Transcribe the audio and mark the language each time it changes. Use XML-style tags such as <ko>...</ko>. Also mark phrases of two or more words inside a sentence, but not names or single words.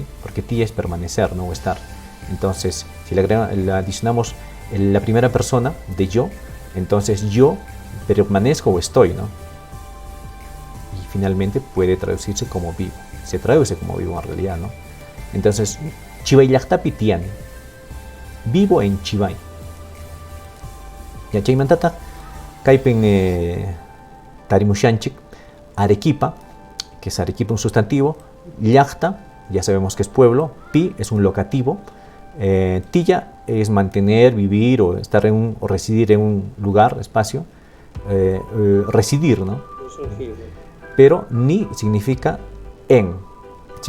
<es>Porque tilla es permanecer, no estar. Entonces si le adicionamos la primera persona de yo, entonces yo permanezco o estoy, ¿no? Y finalmente puede traducirse como vivo. Se traduce como vivo en realidad, ¿no? Entonces,</es> <qu>Chivay llactapi tiani.</qu> <es>Vivo en Chivay.</es> <qu>Ya chaymantata, kaipen tarimushanchik, Arequipa,</qu> <es>que es Arequipa un sustantivo, llacta, ya sabemos que es pueblo, pi es un locativo, tilla es mantener, vivir o estar o residir en un lugar, espacio, residir, ¿no? Pero ni significa en, ¿sí?</es>